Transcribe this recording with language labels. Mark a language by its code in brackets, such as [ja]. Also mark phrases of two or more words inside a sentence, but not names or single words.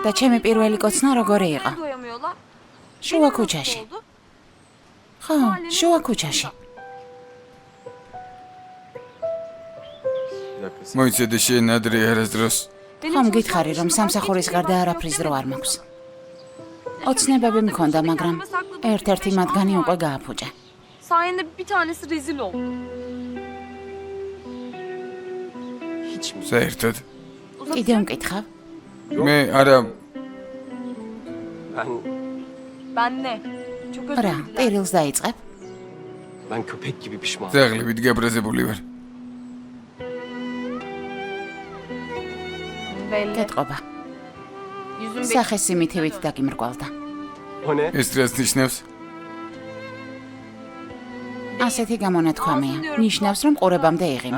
[ka] და ჩემი პირველი კოცნა როგორი იყო? [tr] doyamıyorlar. [ka] შუა ქუჩაში. ხო, შუა ქუჩაში. [tr] Bir dakika. [ka] მოიცადე შენ ადრე არასდროს. ხომ გითხარი რომ სამსახურის გარდა არაფრის დრო არ მაქვს. ოცნებები მქონდა, მაგრამ ერთ-ერთი მათგანი უკვე გააფუჭა. [tr] Sayende bir tanesi rezil oldu. Hiç mi? [ka] საერთოდ. კიდე მკითხავ? მე არა, [tr] Ben Ben ne? Çok özür [ka] რა, [tr] dilerim. [ka] ტირილს დაიწყებ? [tr] ben köpek gibi pişman. [ka] ძაღლებით გაბრაზებული ვარ. [tr] belli. [ka] გეტყობა. [tr] Yüzün [ka] სახეს სიმითივით დაგიმრგვალდა. ეს რას ნიშნავს? ასეთი გამონათქვამია. ნიშნავს, რომ ყურებამდე იყინი.